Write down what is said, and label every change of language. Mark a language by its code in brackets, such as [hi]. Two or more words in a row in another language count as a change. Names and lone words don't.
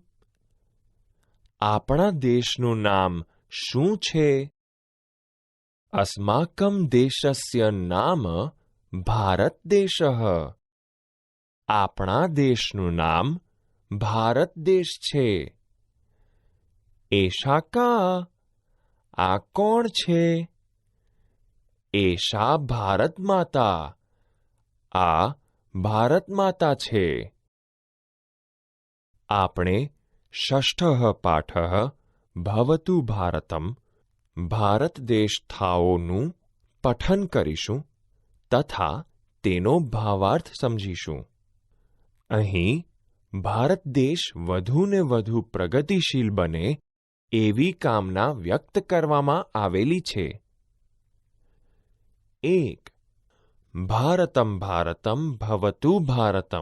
[gu] આપણા દેશનું નામ શું છે? [sa] अस्माकं देशस्य नाम भारत देशः. [gu] આપણા દેશનું નામ ભારત દેશ છે. [sa] एषा का? [gu] આ કોણ છે? [sa] एषा भारत माता. [gu] આ ભારત માતા છે. આપણે [sa] षष्ठः पाठः भवतु भारतम् [gu] ભારત દેશ થાઓનું પઠન કરીશું તથા તેનો ભાવાર્થ સમજીશું. અહીં ભારત દેશ વધુને વધુ પ્રગતિશીલ બને એવી કામના વ્યક્ત કરવામાં આવેલી છે. [sa] 1. भारतम भारतम भवतु भारतम.